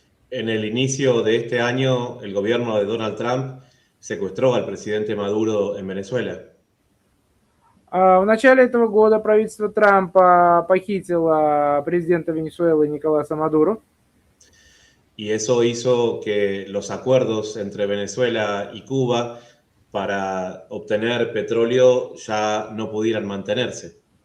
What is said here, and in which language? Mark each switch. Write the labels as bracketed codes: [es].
[es] En el inicio de este año, el gobierno de Donald Trump secuestró al presidente Maduro en Venezuela. [ru] В начале этого года правительство Трампа похитило президента Венесуэлы Николаса Мадуро. [es] Y eso hizo que los acuerdos entre Venezuela y Cuba para obtener petróleo ya no pudieran mantenerse.